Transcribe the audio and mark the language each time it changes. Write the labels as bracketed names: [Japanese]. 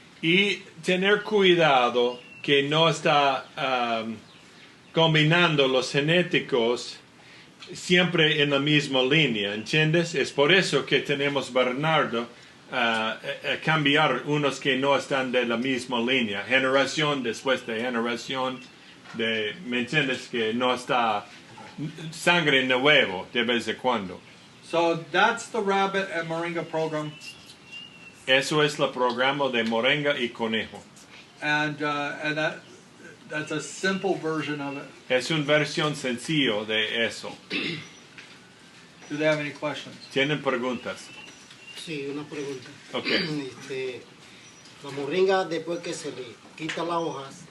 [Spanish] Y tener cuidado que no está combinando los genéticos siempre en la misma línea, ¿entiendes? Es por eso que tenemos Bernardo cambiar unos que no están de la misma línea, generación después de generación, ¿me entiendes? Que no está sangre nuevo de vez en cuando. [English] So that's the rabbit and Moringa program. [Spanish] Eso es el programa de Moringa y Conejo. [English] And that's a simple version of it. [Spanish] Es una versión sencillo de eso. [English] Do they have any questions? [Spanish] ¿Tienen preguntas? Sí, una pregunta. [English] Okay. [Spanish] La moringa, después que se le quita las hojas,